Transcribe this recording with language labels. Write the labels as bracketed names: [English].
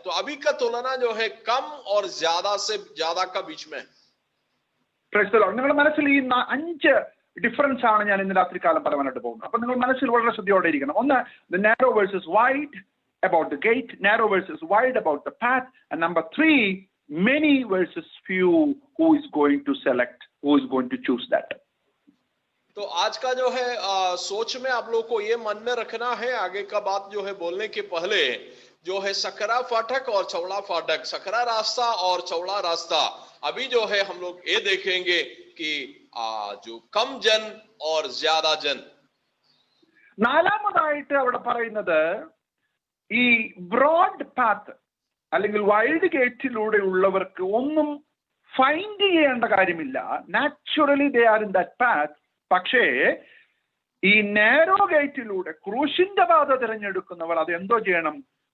[Hindi] तो अभी का तुलना जो है कम और ज्यादा से ज्यादा का बीच में। [Malayalam] നിങ്ങളുടെ മനസ്സിൽ ഈ 5 ഡിഫറൻസ് ആണ് ഞാൻ ഇന്ന് രാത്രി കാലം പറയാനായിട്ട് പോകുന്നത്. അപ്പൊ നിങ്ങൾ മനസ്സിൽ വളരെ ശ്രദ്ധയോടെ ഇരിക്കണം. [English] ഒന്ന്, the narrow versus wide about the gate, narrow versus wide about the path, and number 3, many versus few, who is going to select, who is going to choose that. [Hindi] तो आज का जो है सोच में आप लोग को ये मन में रखना है, आगे का बात जो है बोलने के पहले, जो है सकरा फाटक और चौड़ा फाटक, सकरा रास्ता और चौड़ा रास्ता, अभी जो है हम लोग ये देखेंगे कि जो कम जन और ज्यादा जन। [Malayalam] നാലാമതായിട്ട് അവിടെ പറയുന്നത് ഈ ബ്രോഡ് പാത്ത് അല്ലെങ്കിൽ വൈഡ് ഗേറ്റിലൂടെ ഉള്ളവർക്ക് ഒന്നും ഫൈൻഡ് ചെയ്യേണ്ട കാര്യമില്ല. [English] Naturally they are in that path. [Malayalam] പക്ഷേ ഈ നാരോ ഗേറ്റിലൂടെ ക്രൂശിന്റെ പാത തിരഞ്ഞെടുക്കുന്നവർ അത് എന്തോ ചെയ്യണം?